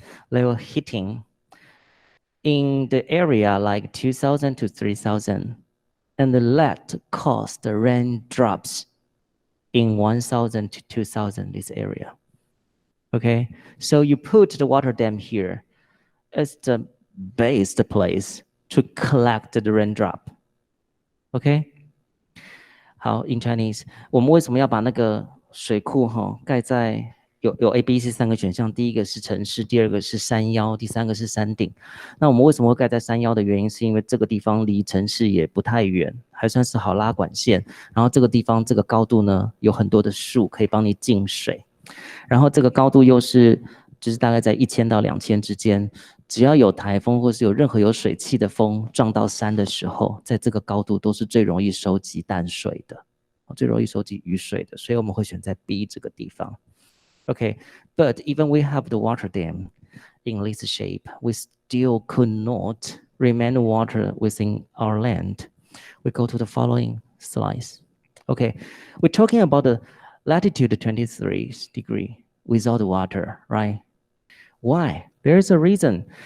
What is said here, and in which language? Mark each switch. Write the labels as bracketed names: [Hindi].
[English] They were hitting in the area like 2,000 to 3,000, and that caused the raindrops in 1,000 to 2,000 this area. Okay, so you put the water dam here as the best place to collect the raindrop. [Chinese] Okay, 好 ， [English] in Chinese， [Chinese] 我们为什么要把那个水库盖在有 A、B、C 3个选项？第一个是城市，第二个是山腰，第三个是山顶。那我们为什么会盖在山腰的原因，是因为这个地方离城市也不太远，还算是好拉管线。然后这个地方这个高度呢，有很多的树可以帮你进水。然后这个高度又是就是大概在1000到2000之间。只要有台风或是有任何有水汽的风撞到山的时候，在这个高度都是最容易收集淡水的，最容易收集雨水的，所以我们会选在 B 这个地方。 [English] Okay, but even we have the water dam in this shape, we still could not remain water within our land. We go to the following slides. Okay, we're talking about the latitude 23 degree without water, right? Why? There is a reason.